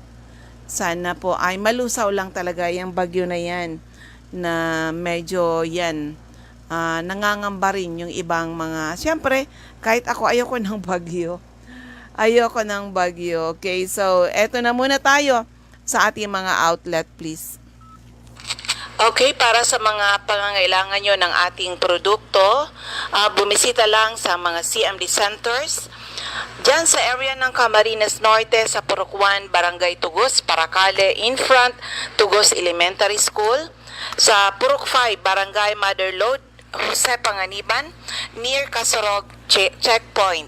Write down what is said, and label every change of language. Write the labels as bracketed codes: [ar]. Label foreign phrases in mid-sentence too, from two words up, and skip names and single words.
[tl] Sana po ay malusaw lang talaga yung bagyo na yan, na medyo yan nangangamba rin yung ibang mga, siyempre kahit ako ayoko ng bagyo. Okay, so eto na muna tayo sa ating mga outlet, please. Okay, para sa mga pangangailangan nyo ng ating produkto, bumisita lang sa mga CMD centers. Diyan sa area ng Camarines Norte, sa Purok 1, Barangay Tugos, Paracale, [en] in front, [tl] Tugos Elementary School. Sa Purok 5, Barangay Mother Lode, Jose Panganiban, near Casorog Checkpoint.